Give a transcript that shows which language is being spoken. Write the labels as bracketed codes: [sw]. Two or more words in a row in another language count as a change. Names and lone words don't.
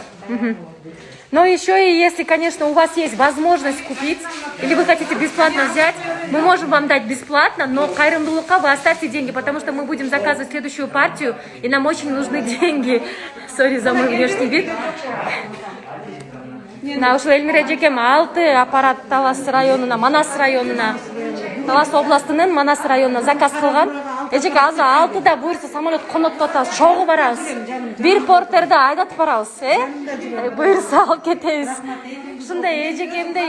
[ru] Но еще и если, конечно, у вас есть возможность купить, или вы хотите бесплатно взять, мы можем вам дать бесплатно, но кайрымдуулукка вы оставьте деньги, потому что мы будем заказывать следующую партию, и нам очень нужны деньги. Сори за мой внешний вид. [ky] На ушул Эльмира эжекем 6 аппарат Талас районуна, Манас районуна, Талас областынын Манас районуна заказ кылган. Эжеке азыр 6да буюрса самолет конотуп атабыз, чогуу барабыз. Бир портерде айдатып барабыз, буюрса алып кетебиз. Ушундай эжекемдей